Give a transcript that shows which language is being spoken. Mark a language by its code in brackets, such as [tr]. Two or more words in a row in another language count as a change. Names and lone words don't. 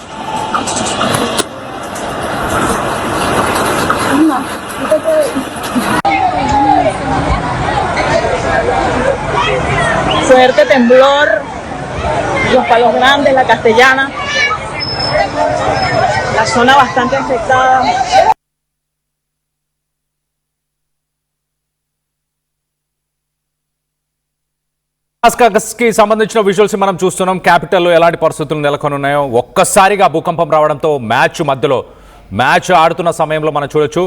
[es] No, fuerte temblor, los Palos Grandes, la Castellana, la zona bastante afectada. [te] కి సంబంధించిన విజువల్స్ మనం చూస్తున్నాం. క్యాపిటల్లో ఎలాంటి పరిస్థితులు నెలకొని ఉన్నాయో. ఒక్కసారిగా భూకంపం రావడంతో మ్యాచ్ ఆడుతున్న సమయంలో మనం చూడొచ్చు.